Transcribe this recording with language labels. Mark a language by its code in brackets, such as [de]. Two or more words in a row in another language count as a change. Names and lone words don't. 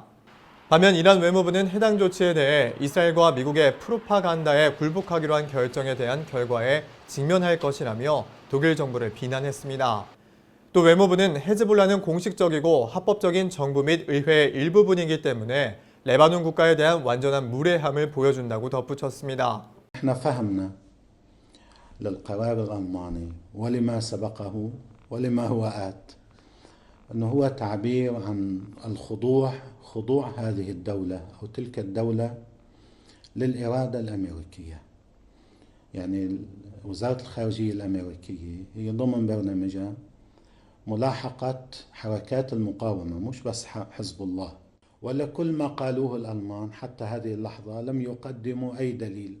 [ko] 반면 이란 외무부는 해당 조치에 대해 이스라엘과 미국의 프로파간다에 굴복하기로 한 결정에 대한 결과에 직면할 것이라며 독일 정부를 비난했습니다. 또 외무부는 헤즈볼라는 공식적이고 합법적인 정부 및 의회의 일부분이기 때문에 레바논 국가에 대한 완전한 무례함을 보여준다고 덧붙였습니다. [ar] للقرار الألماني ولما سبقه ولما هو آت أنه هو تعبير عن خضوع هذه الدولة أو تلك الدولة للإرادة الأمريكية. يعني وزارة الخارجية الأمريكية هي ضمن برنامجها ملاحقة حركات المقاومة مش بس حزب الله، ولكل ما قالوه الألمان حتى هذه اللحظة لم يقدموا أي دليل.